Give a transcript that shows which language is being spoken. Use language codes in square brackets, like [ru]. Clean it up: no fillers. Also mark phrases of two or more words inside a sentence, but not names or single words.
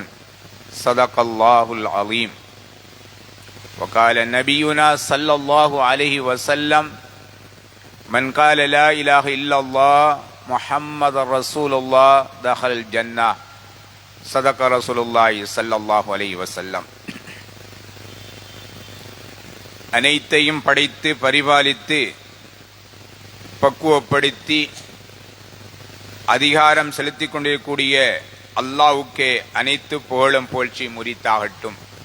[ar] صدق الله العظيم. وقال نبينا صلى الله عليه وسلم: من قال لا إله إلا الله محمد رسول الله دخل الجنة. صدق رسول الله صلى الله عليه وسلم. [ta] அனைத்தையும் படைத்து பரிபாலித்து பக்குவப்படுத்தி அதிகாரம் செலுத்திக் கொண்டிருக்கக்கூடிய அல்லாஹ்வுக்கே அனைத்து புகழும் புகழ்ச்சி முரித்தாகட்டும்.